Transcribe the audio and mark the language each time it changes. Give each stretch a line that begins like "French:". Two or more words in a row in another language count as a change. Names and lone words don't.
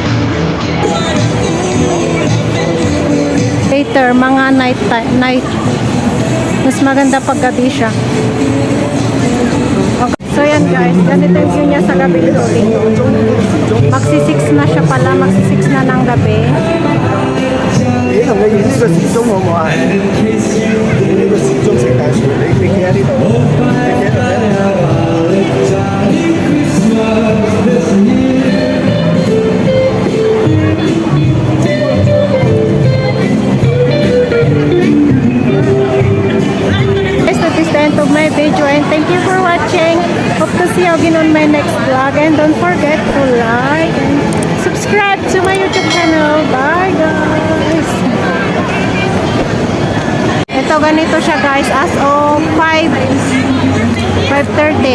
Filipino: Later, mga night. Mas maganda paggabi siya. Okay. So yan guys, ganito yung view niya sa gabi building. Magsi-6 na siya pala, magsi-6 na ng gabi.
Cantonese: 你同佢影呢個時鐘好唔好啊？影呢個時鐘聖誕樹，你企喺呢度，你企喺度
English: Guys, that is the end of my video and thank you for watching. Hope to see you again on my next vlog and don't forget to like and subscribe to my YouTube channel. Bye guys!
Filipino: Ito ganito siya guys as of 5:30.